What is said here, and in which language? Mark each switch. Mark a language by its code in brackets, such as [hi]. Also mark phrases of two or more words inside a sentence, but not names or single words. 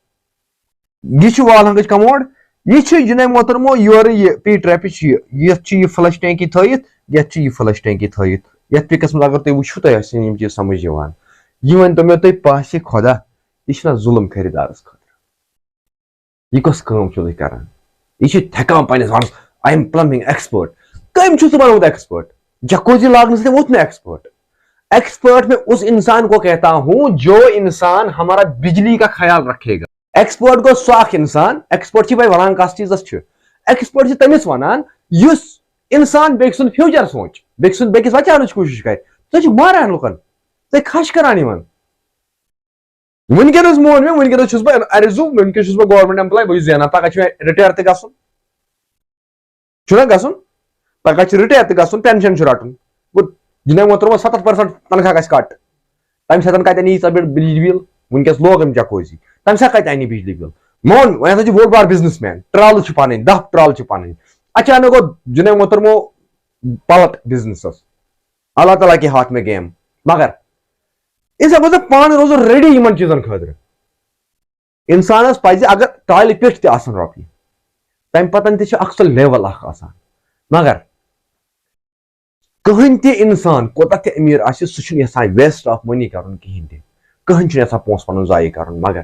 [ks] یہِ چھُ وال ہنگٕچ کموڈ یہِ چھُ جِناب محترمو یورٕ یہِ پی ٹریپٕچ یتھ چھِ یہِ فلش ٹینکی تھٲیِتھ یتھ چھِ یہِ فلش ٹینکی تھٲیِتھ یتھ پِکس منٛز اگر تُہۍ وٕچھِو تۄہہِ آسہِ یِم چیٖز سمجھ یِوان یہِ ؤنۍتو مےٚ تُہۍ باسہِ خۄدا یہِ چھُنہ ظُلم خٔریٖدارس خٲطرٕ یہِ کۄس کٲم چھِو تُہۍ کران یہِ چھُ تھٮ۪کان پننِس ونس [en] I am plumbing expert [ks] کٔمۍ چھُ سُہ بنومُت ایکسپٲرٹ جکوزی لاگنہٕ سۭتۍ ووت نہٕ ایکسپٲرٹ ایکسپٲرٹ [ur] میں اس انسان کو کہتا ہوں جو انسان ہمارا بجلی کا خیال رکھے گا [ks] ایکسپٲرٹ گوٚو سُہ اکھ انسان ایکسپٲرٹ چھِ بھائی ونان کتھ چیٖزس چھُ ایکسپٲرٹ چھِ تٔمِس ونان یُس انسان بیٚکہِ سُنٛد فیوٗچر سونٛچ بیٚکِس بچاونٕچ کوٗشش کرِ تُہۍ چھِو ماران لُکن تُہۍ کھش کران یِمن ونکیٚنس مون مےٚ ونکیٚنس چھُس بہٕ ارزوٗ ونکیٚس چھُس بہٕ [en] government employee [ks] بہٕ چھُس زینان پگہہ چھُ مےٚ رِٹیر تہِ گژھُن چھُنہ گژھُن پگہہ چھُ رِٹیر تہِ گژھُن پینشن چھُ رٹُن گوٚو جِناب محترمو 70% تنخواہ گژھِ کٹ تمہِ ساتہٕ کتہِ اَنہِ ییٖژاہ بجلی بِل ونکیٚس لوگ أمۍ جکوزی تمہِ ساتہٕ کتہِ اَنہِ بجلی بِل مون وۄنۍ ہسا چھُ بوٚڑ بار بِزنس مین ٹرالہٕ چھِ پنٕنۍ 10 ٹرالہٕ چھِ پنٕنۍ اچانک گوٚو جِناب محترمو پلٹ بِزنسس [ur] اللہ تعالیٰ کے ہاتھ میں گیم [ks] مگر انسان گوٚژھ پانہٕ روزُن ریڈی یِمن چیٖزن خٲطرٕ انسانس پزِ اگر تالہِ پٮ۪ٹھ تہِ آسن رۄپیہِ تمہِ پتن تہِ چھُ اکھ سُہ لیول اکھ آسان مگر کٕہٕنۍ تہِ انسان کوتاہ تہِ أمیٖر آسہِ سُہ چھُنہٕ یژھان [en] waste of money [ks] کرُن کِہینۍ تہِ کٕہٕنۍ چھُنہٕ یژھان پونٛسہٕ پنُن ضایع کرُن مگر